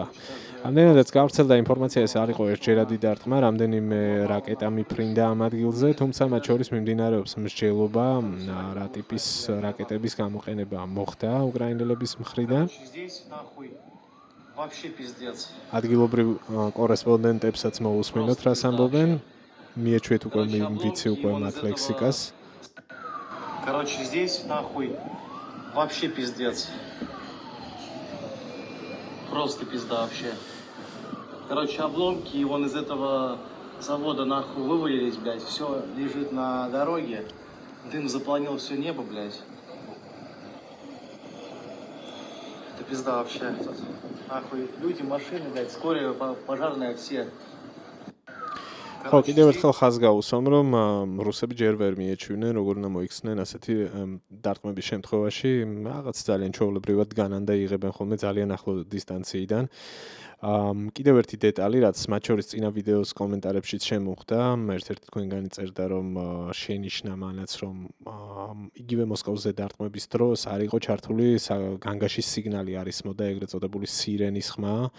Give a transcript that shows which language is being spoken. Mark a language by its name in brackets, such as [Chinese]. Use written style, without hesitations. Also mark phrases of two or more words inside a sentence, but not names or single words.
[Georgian] რამდენადაც გავრცელდა ინფორმაცია, ეს არ იყო ერთჯერადი დარტყმა, რამდენიმე რაკეტა მიფრინდა ამ ადგილზე, თუმცა მათ შორის მიმდინარეობს მსჯელობა, რა ტიპის რაკეტების გამოყენება მოხდა უკრაინელების მხრიდან. ადგილობრივ კორესპონდენტებსაც მოусმინოთ, რას ამბობენ. მიეჩვიეთ უკვე ვიცი უკვე მათ ლექსიკას. [Russian] Короче, здесь нахуй вообще пиздец. Просто пизда вообще. Короче, обломки вон из этого завода нахуй вывалились, блядь. Все лежит на дороге. Дым заполнил все небо, блядь. Это пизда вообще. Нахуй люди, машины, блядь, скорая, пожарная, все. [Georgian] ხო, კიდევ ერთხელ ხაზს გავუსვამ, რომ რუსები ჯერ ვერ მიეჩვენენ, როგორ უნდა მოიქცნენ ასეთი დარტყმების შემთხვევაში, რაღაც ძალიან ჩვეულებრივად განან და იღებენ ხოლმე ძალიან ახლო დისტანციიდან. კიდევ ერთი დეტალი, რაც მათ შორის წინა ვიდეოს კომენტარებშიც შემოხვდა, ერთ-ერთი თქვენგანი წერდა, რომ შენიშნა მანაც, რომ იგივე მოსკოვზე დარტყმების დროს არ იყო ჩართული განგაშის სიგნალი, არის მოდა ეგრეთ წოდებული სირენის ხმა.